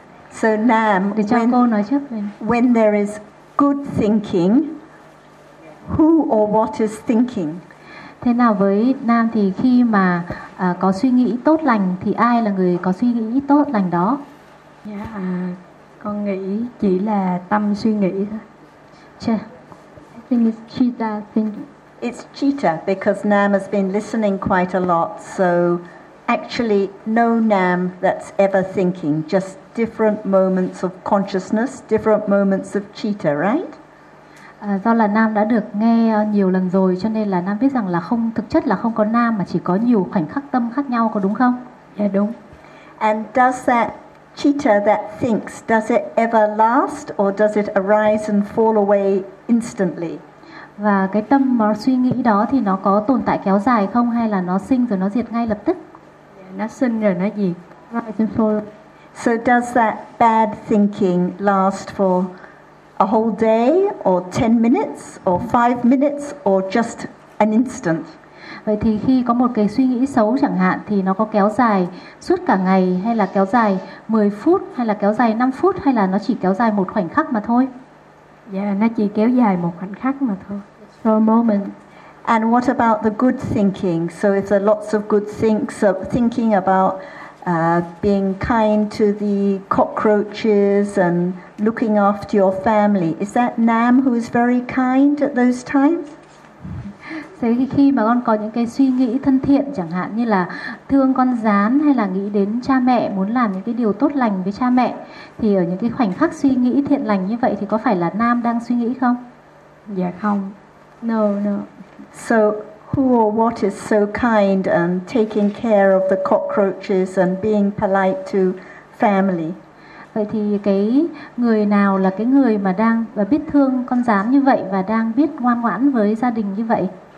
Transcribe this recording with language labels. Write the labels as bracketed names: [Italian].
[English] So Nam, when there is good thinking, who or what is thinking? [Vietnamese] Thế nào với Nam thì khi mà có suy nghĩ tốt lành thì ai là người có suy nghĩ tốt lành đó? Yeah, con nghĩ chỉ là tâm suy nghĩ thôi. Chưa. [English] I think it's Chita thinking. It's Chita, because Nam has been listening quite a lot, so actually, no Nam that's ever thinking, just different moments of consciousness, different moments of Chitta, right? [Vietnamese] Do là Nam đã được nghe nhiều lần rồi, cho nên là Nam biết rằng là không, thực chất là không có Nam mà chỉ có nhiều khoảnh khắc tâm khác nhau, có đúng không? Yeah, đúng. [English] And does that Chitta that thinks, does it ever last or does it arise and fall away instantly? [Vietnamese] Và cái tâm mà suy nghĩ đó thì nó có tồn tại kéo dài không, hay là nó sinh rồi nó diệt ngay lập tức? Nó sinh rồi nó diệt. [English] So does that bad thinking last for a whole day or 10 minutes or 5 minutes or just an instant? [Vietnamese] Vậy thì khi có một cái suy nghĩ xấu chẳng hạn thì nó có kéo dài suốt cả ngày, hay là kéo dài 10 phút, hay là kéo dài 5 phút, hay là nó chỉ kéo dài một khoảnh khắc mà thôi? Yeah, nó chỉ kéo dài một khoảnh khắc mà thôi. [English] For a moment. And what about the good thinking? So if there are lots of good things, so thinking about being kind to the cockroaches and looking after your family, is that Nam who is very kind at those times? [Vietnamese] Thế thì khi mà con có những cái suy nghĩ thân thiện chẳng hạn như là thương con gián hay là nghĩ đến cha mẹ, muốn làm những cái điều tốt lành với cha mẹ, thì ở những cái khoảnh khắc suy nghĩ thiện lành như vậy thì có phải là Nam đang suy nghĩ không? Dạ không. [English] No, no. So who or what is so kind and taking care of the cockroaches and being polite to family? [Vietnamese] Vậy thì cái người nào là cái người mà đang và biết thương con gián như vậy và đang biết ngoan ngoãn với gia đình như vậy?